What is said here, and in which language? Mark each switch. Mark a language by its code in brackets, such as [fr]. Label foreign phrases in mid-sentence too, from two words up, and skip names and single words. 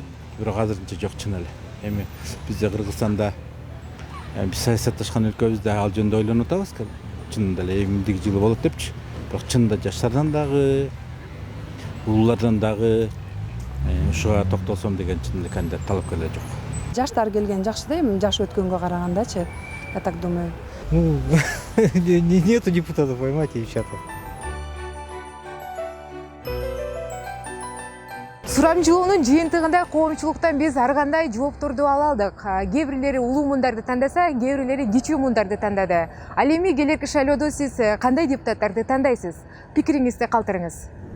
[ky] Бирок азырынча жок чын эле. Эми бизде Кыргызстанда биз саясатташкан өлкөбүздө ал жөнүндө ойлонуп атабыз. Чынында эле эмдиги жылы болот депчи. Бирок чынында жаштардан дагы, улуулардан дагы ушуга токтолсом деген чын эле кандидат талапкерлер жок. Жаштар келген жакшы да, эми жаш өткөнгө карагандачы, [ru] я так думаю. Ну, нету депутатов, поймайте, девчата. [ky] Сурамжылоонун жыйынтыгында коомчулуктан биз ар кандай жоопторду ала алдык. Кээ бирлери улуу мундарды тандаса, кээ бирлери кичүү мундарды тандады. Ал эми келерки шайлоодо сиз кандай депутаттарды тандайсыз? Пикириңизди калтырыңыз.